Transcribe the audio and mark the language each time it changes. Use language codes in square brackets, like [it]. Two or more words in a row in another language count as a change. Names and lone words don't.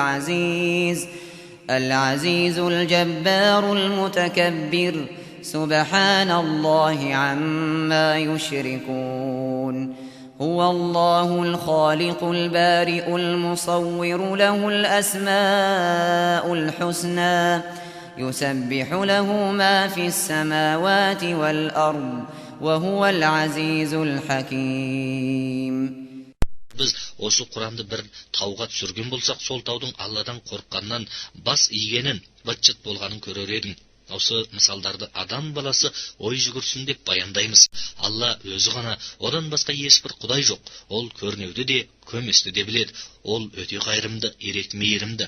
[ar] العزيز الجبار المتكبر سبحان الله عما يشركون هو الله الخالق البارئ المصور له الأسماء الحسنى يسبح له ما في السماوات والأرض وهو العزيز الحكيم. [kk] Біз осы Құранда бір тауға түсірген болсақ, сол таудың Алладан қорыққаннан бас игенін, бытчыт болғанын көрер едің. Осы мысалдарды адам баласы ой жүгірсін деп баяндаймыз. Алла өзі ғана, одан басқа ешбір құдай жоқ. Ол көрнеуді де, көместі де біледі. Ол өте қайырымды, ерек мейірімді.